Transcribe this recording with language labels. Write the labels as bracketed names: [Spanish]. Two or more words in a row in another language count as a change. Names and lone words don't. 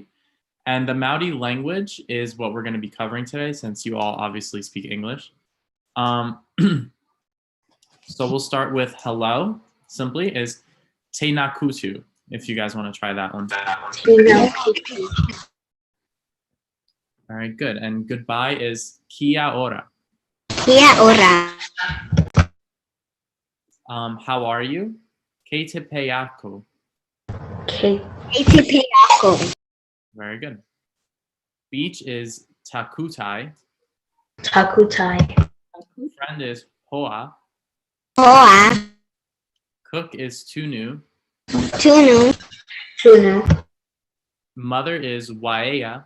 [English] And the Maori language is what we're going to be covering today, since you all obviously speak English. So we'll start with hello, simply is [Māori] Tēnā koutou, [English] if you guys want to try that one. All right, good. And goodbye is [Māori] kia ora. Kia ora. [English] How are you? [Māori] Kei te peiako. Kei te peiako. [English] Very good. Beach is takutai. [Māori] Takutai. [English] Friend is hoa. [Māori] Hoa. [English] Cook is tunu. [Māori] Tunu. Tunu. [English] Mother is waea.